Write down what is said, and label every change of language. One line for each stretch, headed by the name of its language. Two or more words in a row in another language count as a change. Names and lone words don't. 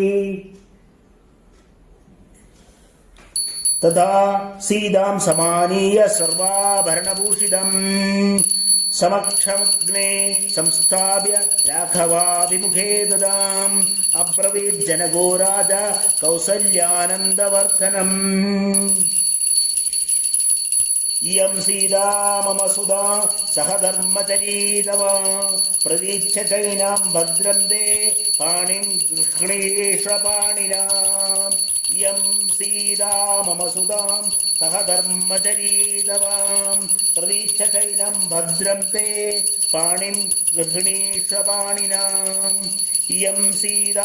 Sanskrit: തഥാ സീതാം സമാനീയ സർവാഭരണഭൂഷിതം. സമക്ഷമഗ്നേ സംസ്ഥാപ്യ രാഘവാഭിമുഖേ ദദാം. അബ്രവീത് ജനകോ രാജ കൗസല്യാനന്ദവർദ്ധനം. इयं सीता मम सुधा सह धर्मचरीतव प्रतीच्छ चैनां भद्रं ते पाणिं गृह्णीष पाणिना इयं सीता मम सुधां सह धर्मचरीतव प्रतीच्छ चैनं भद्रं ते पाणिं गृह्णीष पाणिना इयं सीता